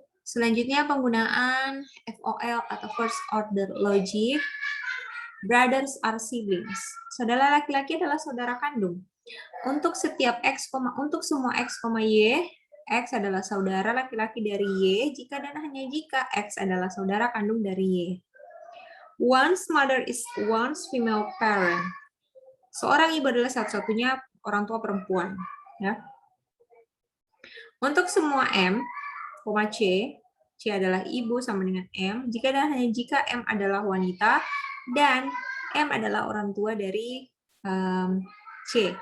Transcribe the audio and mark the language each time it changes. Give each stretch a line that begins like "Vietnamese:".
Indonesian: Selanjutnya penggunaan FOL atau first order logic.
English: Brothers are siblings.
Indonesian: Saudara laki-laki adalah saudara kandung. Untuk setiap X, untuk semua X, Y, X adalah saudara laki-laki dari Y, jika dan hanya jika X adalah saudara kandung dari Y.
English: One's mother is one's female parent.
Indonesian: Seorang ibu adalah satu-satunya orang tua perempuan. Ya. Untuk semua M, C, C adalah ibu sama dengan M, jika dan hanya jika M adalah wanita, dan M adalah orang tua dari C.